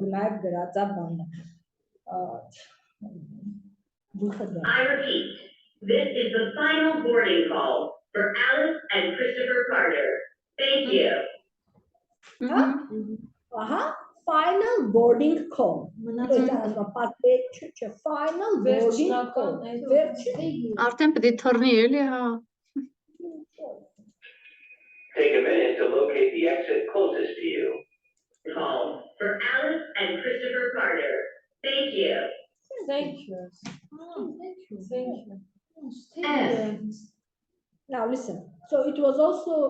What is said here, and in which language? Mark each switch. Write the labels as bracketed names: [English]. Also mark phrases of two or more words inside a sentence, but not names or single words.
[English] I repeat, this is the final boarding call for Alice and Christopher Carter. Thank you. Final boarding call. Final boarding call. [Armenian] Արդեն պետք է թռնի էլի, հա։ [English] Take a minute to locate the exit closest to you. Call for Alice and Christopher Carter. Thank you. Thank you. Thank you. Now listen. So it was also.